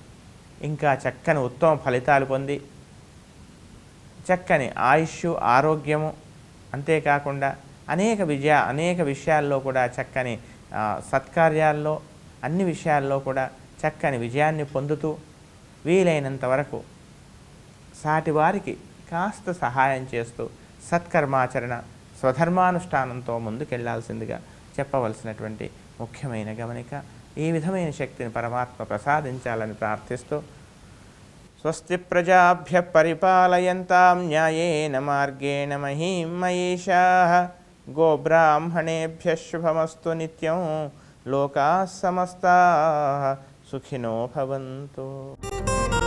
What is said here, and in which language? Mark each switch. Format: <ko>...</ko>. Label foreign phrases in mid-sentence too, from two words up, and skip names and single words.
<te>ఇంకా చక్కని ఉత్తమ ఫలితాలు పొంది చక్కని ఆయుష్, ఆరోగ్యము, అంతేకాకుండా అనేక విషయాల్లో కూడా చక్కని సత్కార్యాల్లో అన్ని విషయాల్లో కూడా చక్కని విజయాన్ని పొందుతూ వీలైనంత వరకు సాటి వారికి కాస్త సహాయం చేస్తూ సత్కర్మాచరణ, స్వధర్మానుష్ఠానంతో ముందుకెళ్లాల్సిందిగా చెప్పవలసినటువంటి ముఖ్యమైన గమనిక. ఈ విధమైన శక్తిని పరమాత్మ ప్రసాదించాలని ప్రార్థిస్తూ</te> <sa>స్వస్తి ప్రజాభ్య పరిపాలయంతాం న్యాయేన మార్గేణ మహీం మహేషాః గోబ్రాహ్మణేభ్యః శుభమస్తు నిత్యం లోకాః సమస్తాః సుఖినో భవంతు.</sa>